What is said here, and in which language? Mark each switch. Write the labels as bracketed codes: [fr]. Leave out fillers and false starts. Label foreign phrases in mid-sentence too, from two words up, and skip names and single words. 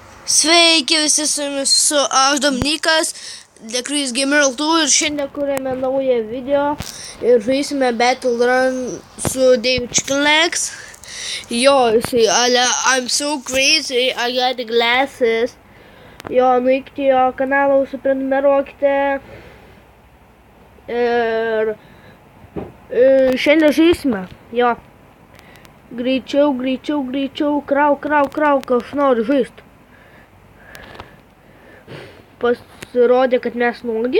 [lt] Sveiki visi, su jumis aš Dominikas, The Crazy Gamer LT ir šiandien kuriame naują video ir žaisime Battle Run su David Chicken-Legs. Jo, jisai, [en] I'm so crazy, I got the glasses. [lt] Jo, nueikite jo kanalą, užsiprenumeruokite. Ir šiandien žaisime, jo. Greičiau, krauk, aš noriu žaisti. Pasirodė, kad mes nuogi.